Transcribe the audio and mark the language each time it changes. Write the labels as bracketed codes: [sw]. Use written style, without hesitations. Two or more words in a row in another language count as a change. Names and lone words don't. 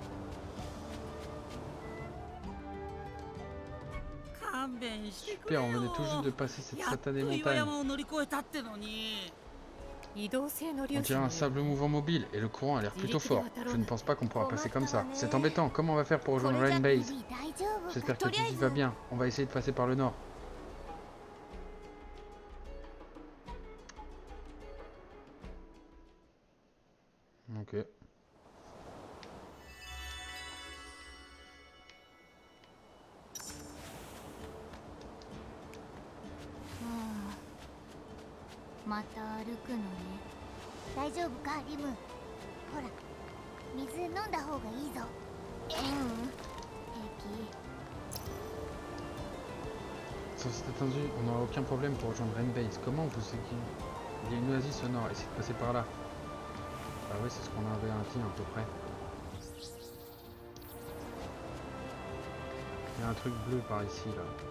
[ja] 勘弁してく [fr] Super, [ja] れよ [fr] on venait tout juste de passer cette [ja] やっと [fr] satanée [ja] 岩 [fr] montagne. [ja] 山を乗り越えたってのに移動性の [fr] On [ja] 粒 [fr] dirait [ja] 子 [fr] un [ja] の [fr] sable mouvant mobile et le courant a l'air plutôt fort. Je ne pense pas qu'on pourra passer comme ça. C'est embêtant. Comment on va faire pour [ja] こ [fr] rejoindre [ja] れじゃ [fr] Rain [ja] ビ [fr] Base? [ja] ビ大丈夫。 [fr] J'espère que [ja] とりあ [fr] tu [ja] え [fr] y [ja] ず [fr] vas bien. On va essayer de passer par le nord. Ok. Hmm. [ja] また歩くのね。大丈夫かリム。ほら、水飲んだ方がいいぞ。平気。 [fr] Sans cet attendu, on n'aura aucun problème pour rejoindre Rain Base. Comment vous savez qu'il y a une oasis au nord? Essayez de passer par là. Ah ouais, c'est ce qu'on avait dit à peu près. Il y a un truc bleu par ici là.